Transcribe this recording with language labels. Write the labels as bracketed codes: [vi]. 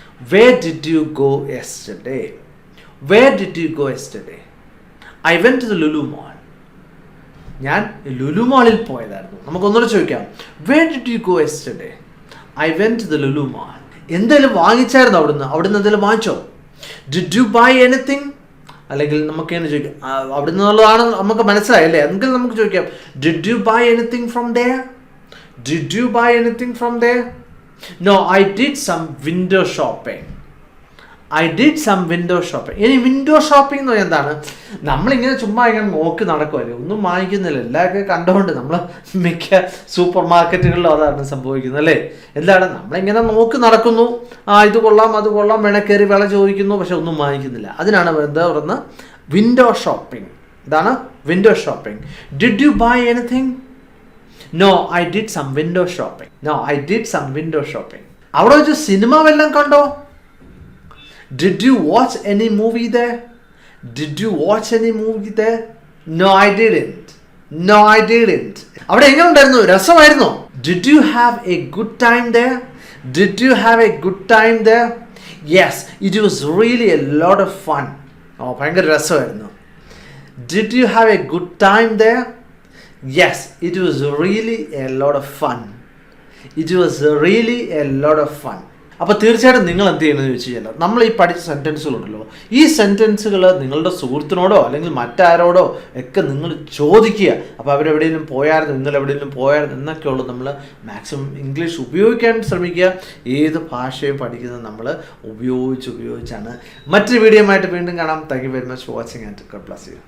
[en] Where did you go yesterday? Where did you go yesterday? I went to the Lulu Mall. [ml] ഞാൻ ലുലു മാളിൽ പോയതായിരുന്നു. നമുക്കൊന്നുകൂടെ ചോദിക്കാം, [en] Where did you go yesterday? I went to the Lulu Mall. [ml] എന്തെങ്കിലും വാങ്ങിച്ചായിരുന്നു അവിടുന്ന്? എന്തെങ്കിലും വാങ്ങിച്ചോ? [en] Did you buy anything? [ml] അല്ലെങ്കിൽ നമുക്ക് എങ്ങനെ ചോദിക്കാം, അവിടെ നിന്നുള്ളതാണ് നമുക്ക് മനസ്സിലായല്ലേ. എങ്കിൽ നമുക്ക് ചോദിക്കാം, [en] Did you buy anything from there? Did you buy anything from there? No, I did some window shopping. I did some window shopping. [ml] ഇനി വിൻഡോ ഷോപ്പിംഗ് എന്ന് പറഞ്ഞാൽ എന്താണ്? നമ്മളിങ്ങനെ ചുമ്മാ ഇങ്ങനെ നോക്കി നടക്കുമല്ലേ, ഒന്നും വാങ്ങിക്കുന്നില്ല. എല്ലാവർക്കും കണ്ടുകൊണ്ട് നമ്മൾ മിക്ക സൂപ്പർ മാർക്കറ്റുകളിലും അതാണ് സംഭവിക്കുന്നത് അല്ലേ. എന്താണ്, നമ്മളിങ്ങനെ നോക്കി നടക്കുന്നു, ഇത് കൊള്ളാം അത് കൊള്ളാം, കയറി വില ചോദിക്കുന്നു, പക്ഷെ ഒന്നും വാങ്ങിക്കുന്നില്ല. അതിനാണ് എന്താ പറയുന്നത്, വിൻഡോ ഷോപ്പിംഗ്. ഇതാണ് [en] Window shopping. Did you buy anything? No, I did some window shopping. No, I did some window shopping. [ml] അവിടെ വെച്ച് സിനിമ വല്ലതും കണ്ടോ? [en] Did you watch any movie there? Did you watch any movie there? No, I didn't. No, I didn't. [ml] അവിടെ എങ്ങനെ ഉണ്ടായിരുന്നു? രസമായിരുന്നോ? [en] Did you have a good time there? Did you have a good time there? Yes, it was really a lot of fun. [ml] ഭയങ്കര രസമായിരുന്നു. [en] Did you have a good time there? Yes, it was really a lot of fun. It was really a lot of fun. [ml] അപ്പോൾ തീർച്ചയായിട്ടും നിങ്ങൾ എന്ത് ചെയ്യണമെന്ന് ചോദിച്ചു കഴിഞ്ഞാൽ, നമ്മൾ ഈ പഠിച്ച സെൻറ്റൻസുകളുണ്ടല്ലോ, ഈ സെൻറ്റൻസുകൾ നിങ്ങളുടെ സുഹൃത്തിനോടോ അല്ലെങ്കിൽ മറ്റാരോടോ ഒക്കെ നിങ്ങൾ ചോദിക്കുക. അപ്പോൾ അവരെവിടെയെങ്കിലും പോയായിരുന്നു, നിങ്ങൾ എവിടെയെങ്കിലും പോയായിരുന്നു എന്നൊക്കെയുള്ളൂ നമ്മൾ മാക്സിമം ഇംഗ്ലീഷ് ഉപയോഗിക്കാൻ ശ്രമിക്കുക. ഏത് ഭാഷയും പഠിക്കുന്നത് നമ്മൾ ഉപയോഗിച്ചാണ്. മറ്റൊരു വീഡിയോ ആയിട്ട് വീണ്ടും കാണാം. [en] Thank you very much for watching and God bless you.